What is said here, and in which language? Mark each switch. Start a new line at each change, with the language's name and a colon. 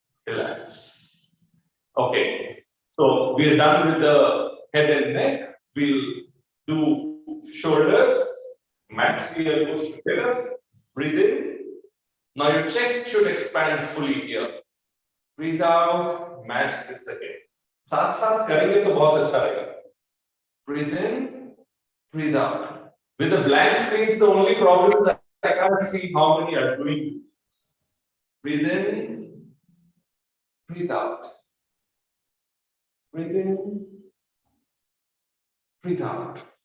English: Relax. Okay. So we are done with the head and neck. We'll do shoulders. Max the elbows together. Breathe in. Now your chest should expand fully here. Breathe out. Match this again.
Hindi: साथ साथ करेंगे तो बहुत अच्छा रहेगा.
English: Breathe in. Breathe out. With the blank screens, the only problem is I can't see how many are doing. Breathe in. Breathe out. Breathe in. Breathe out.